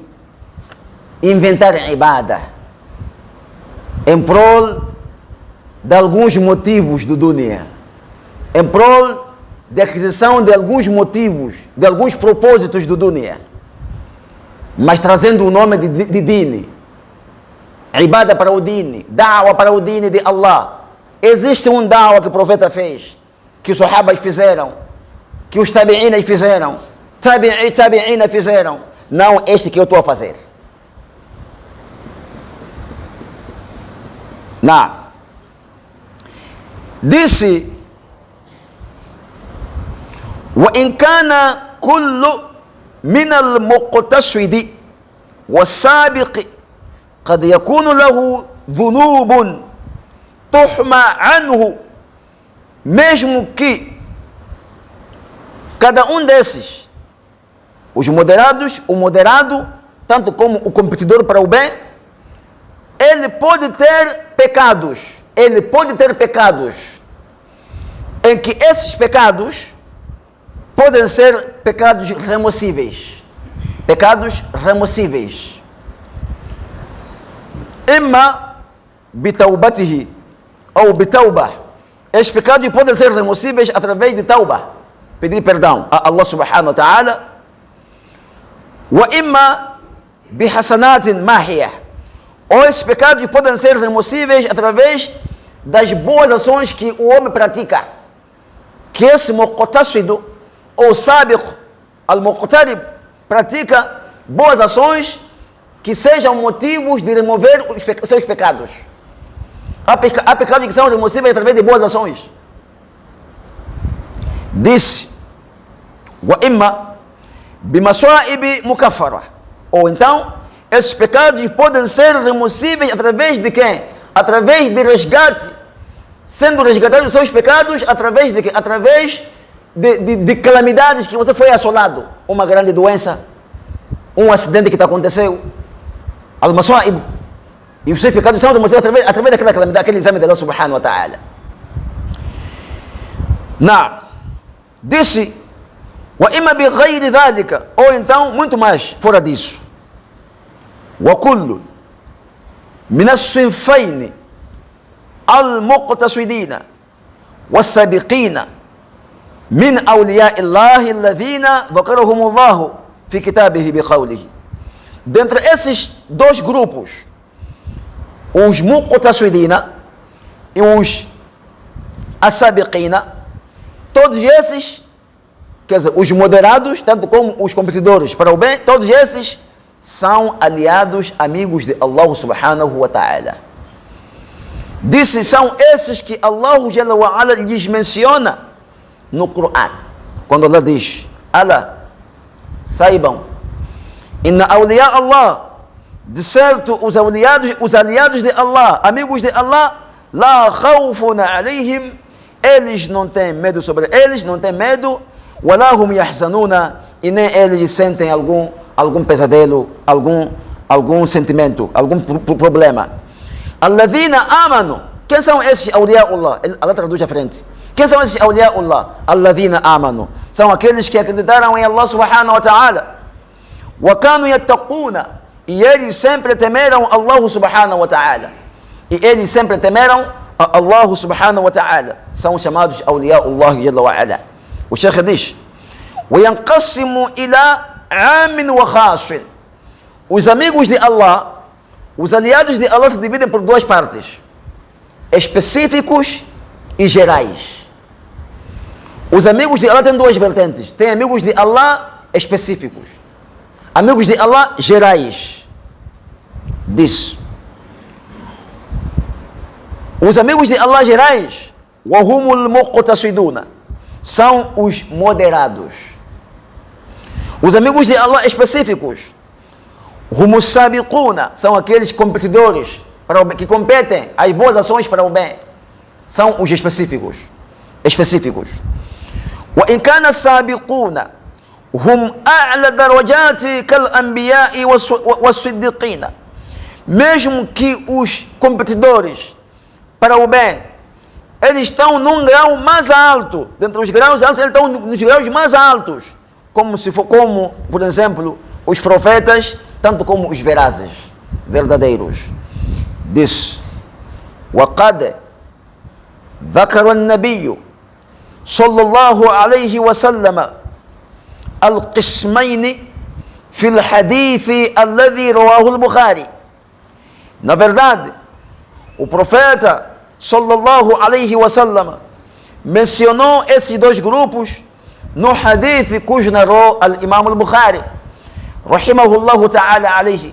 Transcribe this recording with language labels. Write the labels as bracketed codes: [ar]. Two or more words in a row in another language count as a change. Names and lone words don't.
[pt] Inventar ibada em prol de alguns motivos do dunya, em prol de aquisição de alguns motivos, de alguns propósitos do dunya, mas trazendo o nome de din, ibada para o din, da'wa para o din de Allah. Existe um da'wa que o profeta fez, que os sahabas fizeram, que os tabi'inas fizeram, tabi'ina fizeram, não este que eu estou a fazer. Não. Disse: [ar] وإن كان كل من المقتصد والسابق قد يكون له ذنوب تهمة عنه, [pt] mesmo que cada um desses, os moderados, o moderado, tanto como o competidor para o bem, ele pode ter pecados, em que esses pecados podem ser pecados removíveis, [ar] إما بتوبته [pt] ou bitauba. Esses pecados podem ser removíveis através de tauba, pedir perdão a Allah [ar] سبحانه وتعالى. وإما بحسنات ماحية, [pt] ou esses pecados podem ser removíveis através das boas ações que o homem pratica, que esse muqtasido ou [ar] سابق المقترب [pt] pratica boas ações que sejam motivos de remover os seus pecados. Há pecados que são removíveis através de boas ações. Disse: [ar] وإما بمصائب مكفرة, [pt] ou então esses pecados podem ser removíveis através de quem? Através de resgate, sendo resgatados os seus pecados através de quê? Através de calamidades que você foi assolado, uma grande doença, um acidente que aconteceu, al-masaib, e os seus pecados são removíveis através daquela calamidade, aquele exame de Allah [ar] سبحانه وتعالى. Disse: وإما بغير ذلك, [pt] ou então muito mais fora disso. [ar] وكل من الصنفين المقتصدين والسابقين من أولياء الله الذين ذكرهم الله في كتابه بقوله. [pt] Dentre esses dois grupos, os muqtasidina e os as-sabiqina, todos esses, quer dizer, os moderados, tanto como os competidores para o bem, todos esses são aliados, amigos de Allah [ar] سبحانه وتعالى. [pt] Disse: são esses que Allah [ar] جل وعلا [pt] lhes menciona no Coran, quando Allah diz: ala, saibam, [ar] إن أولياء الله, [pt] de certo os aliados de Allah, amigos de Allah, [ar] لا خوف عليهم, [pt] eles não têm medo sobre eles, não têm medo, [ar] ولا هم يحزنون, [pt] e nem eles sentem algum pesadelo, algum sentimento, algum problema. [ar] الذين آمنوا, [pt] quem são esses awliyaullah? Allah traduz à frente. Quem são esses awliyaullah? [ar] الذين آمنوا, [pt] são aqueles que acreditaram em Allah [ar] سبحانه وتعالى. وكانوا يتقون, [pt] e eles sempre temeram Allah [ar] سبحانه وتعالى. [pt] E eles sempre temeram a Allah [ar] سبحانه وتعالى. [pt] São chamados [ar] أولياء الله جل وعلا. [pt] O Sheikh diz: [ar] وينقسم إلى عام وخاص. [pt] Os amigos de Allah, os aliados de Allah se dividem por duas partes: específicos e gerais. Os amigos de Allah têm duas vertentes: tem amigos de Allah específicos, amigos de Allah gerais. Diz: os amigos de Allah gerais, [ar] وهم المقتصدون, [pt] são os moderados. Os amigos de Allah específicos, [ar] هم السابقون, [pt] são aqueles competidores para o bem, que competem as boas ações para o bem, são os específicos. [ar] وإن كان السابقون هم أعلى درجة كالأنبياء والصديقين, [pt] mesmo que os competidores para o bem, eles estão num grau mais alto, dentre os graus altos, eles estão nos graus mais altos, como por exemplo, os profetas, tanto como os verazes, verdadeiros. Diz: [ar] وَقَدْ ذَكَرَ النَّبِيُّ صلى الله عليه وسلم القسمين في الحديث الذي رواه البخاري. [pt] Na verdade, o profeta [ar] صلى الله عليه وسلم [pt] mencionou esses dois grupos no hadith cujo narrou al-Imam al-Bukhari [ar] رحمه الله تعالى عليه.